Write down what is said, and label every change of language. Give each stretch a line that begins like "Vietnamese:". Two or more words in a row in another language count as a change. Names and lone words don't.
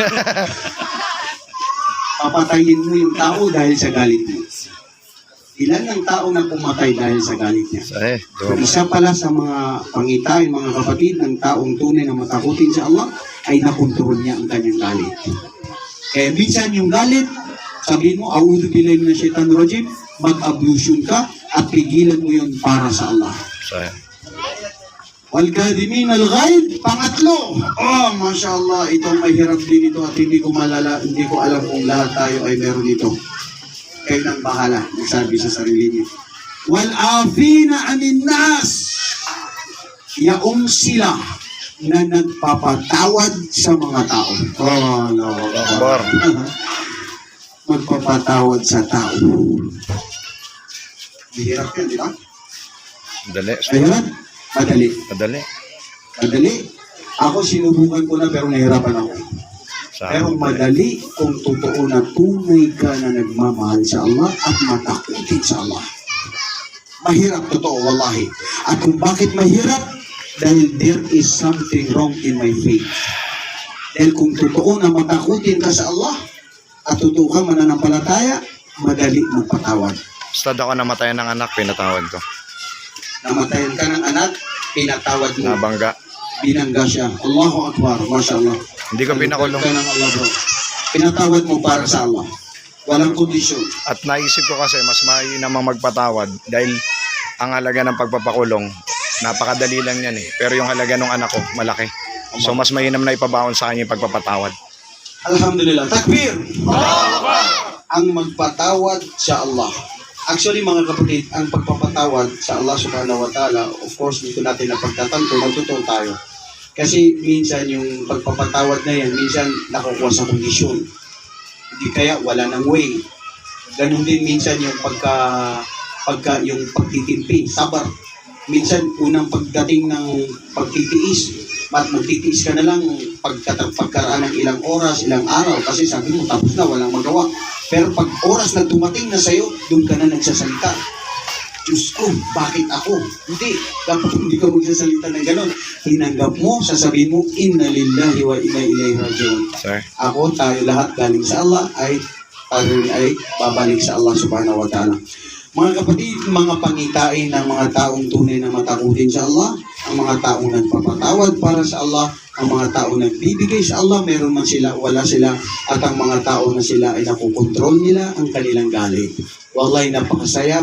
Filipino: Papatayin mo yung tao dahil sa galit mo. Ilan ang tao na pumatay dahil sa galit niya? Sahe. Isa pala sa mga pangitain, mga kapatid, ng taong tunay na matakutin sa Allah, ay nakontrol niya ang kanyang galit. Kaya minsan yung galit, sabihin mo,
Arabic: أعوذ بالله من الشيطان الرجيم,
Filipino: mag-ablution ka at pigilan mo yun para sa Allah. Sahe.
Arabic: والكاظمين الغيظ, pangatlo. Oh, ما شاء الله,
Filipino: itong mahirap din ito at hindi ko alam kung lahat tayo ay meron ito. Kayo nang bahala, nagsabi sa sarili niyo.
Arabic: والعافين عن الناس,
Filipino: yaong sila na nagpapatawad sa mga tao.
Arabic: Oh, الله أكبر.
Filipino: Magpapatawad sa tao. Mahirap yan, di ba? Madali. Mahirap? Madali. Madali. Madali. Ako sinubukan ko na pero nahirapan ako. Pero madali kung totoo na tunay ka na nagmamahal sa Allah at matakutin sa Allah. Mahirap totoo, wallahi. At kung bakit mahirap?
English: Dahil there is something wrong in my faith.
Filipino: Dahil kung totoo na matakutin ka sa Allah at totoo kang mananampalataya, madali magpatawad. Basta ako namatayan ng anak, pinatawad ko. Namatayan ka ng anak, pinatawad mo. Nabangga. Binangga siya.
Arabic: الله أكبر. ما شاء الله.
Filipino: Hindi ko pinakulong. Ka ng Allah, bro. Pinatawad mo para sa Allah. Walang kondisyon. At naisip ko kasi mas mainam ang magpatawad dahil ang halaga ng pagpapakulong, napakadali lang yan eh. Pero yung halaga ng anak ko, malaki. So mas mainam na ipabaon sa kanya yung pagpapatawad.
Arabic: الحمد لله. تكبير!
Filipino: Ang magpatawad sa Allah. Actually mga kapatid, ang pagpapatawad sa Allah
Arabic: سبحانه وتعالى,
English: of course
Filipino: dito natin na pagtatanto, magtutol tayo. Kasi minsan yung pagpapatawad na yan, minsan nakukuha sa kondisyon. Hindi kaya wala nang way. Ganun din minsan yung yung pagtitimpi, sabar. Minsan unang pagdating ng pagtitiis, at magtitiis ka na lang pagkaraan ng ilang oras, ilang araw, kasi sabi mo tapos na, walang magawa. Pero pag oras na dumating na sa'yo, doon ka na nagsasalita. Diyos ko, bakit ako? Hindi, dapat hindi ka magsasalita ng gano'n. Hinanggap mo, sasabihin mo,
Arabic: إنا لله وإنا إليه راجعون.
Filipino: Sir? Ako, tayo lahat galing sa Allah, tayo ay babalik sa Allah
Arabic: سبحانه وتعالى.
Filipino: Mga kapatid, mga pangitain ng mga taong tunay na matakutin sa Allah, ang mga taong nagpapatawad para sa Allah, ang mga taong nagbibigay sa Allah, meron man sila, wala sila, at ang mga tao na sila ay nakukontrol nila ang kanilang galit. Wallahi, napakasaya.